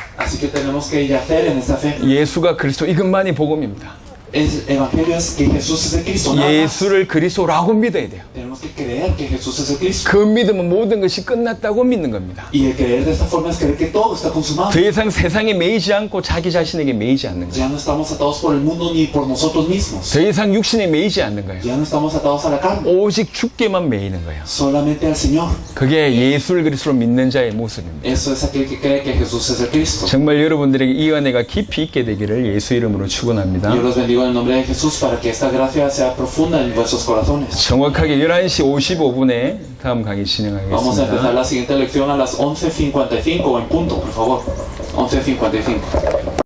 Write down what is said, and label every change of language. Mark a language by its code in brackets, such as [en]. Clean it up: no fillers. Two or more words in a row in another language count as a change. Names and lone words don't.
[es] Así que tenemos que yacer en esta fe. [ko] 예수가 그리스도 이것만이 복음입니다. [es] El evangelio es que Jesús es el Cristo. Nada más. [ko] 예수를 그리스도라고 믿어야 돼요. [es] Tenemos que creer que Jesús es el Cristo. [ko] 그 믿음은 모든 것이 끝났다고 믿는 겁니다. [es] Y el creer de esta forma es creer que todo está consumado. [ko] 더 이상 세상에 매이지 않고 자기 자신에게 매이지 않는 거예요. [es] Ya no estamos atados por el mundo ni por nosotros mismos. [ko] 더 이상 육신에 매이지 않는 거예요. [es] Ya no estamos atados a la carne. [ko] 오직 주께만 매이는 거예요. [es] Solamente al Señor. [ko] 그게 예수를 그리스도로 믿는 자의 모습입니다. [es] Eso es aquel que cree que Jesús es el Cristo. [ko] 정말 여러분들에게 이 은혜가 깊이 있게 되기를 예수 이름으로 축원합니다. [es] Yo los bendigo en el nombre de Jesús para que esta gracia sea profunda en vuestros corazones. [ko] 정확하게 11시 55분에 다음 강의 [es] Vamos a empezar [ko] 진행하겠습니다. [es] la siguiente lección a las 11:55 en punto, por favor. 11:55.